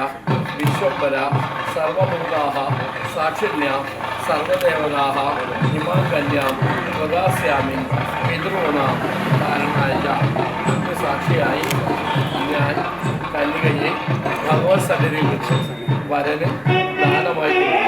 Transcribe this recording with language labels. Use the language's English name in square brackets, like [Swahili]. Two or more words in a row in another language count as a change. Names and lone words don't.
[Sanskrit] विश्वम्भर सर्वभूताः साक्षिण्या सर्वदेवताः इमां कन्यां प्रदास्यामि पितॄणां कारणाय [Malayalam] സാക്ഷിയായി ഞാൻ കന്യകയെ ഭഗവത് സന്നിധിയിൽ വെച്ച് വരന് ദാനമായി